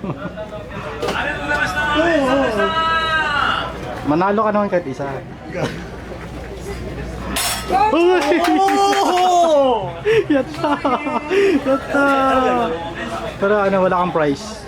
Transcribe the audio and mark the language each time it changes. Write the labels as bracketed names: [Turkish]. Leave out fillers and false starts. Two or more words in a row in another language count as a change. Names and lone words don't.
[Filipino] Manalo ka naman kahit isa. Oh! [Japanese] やった！やった! [Filipino] Pero ano, wala kang prize.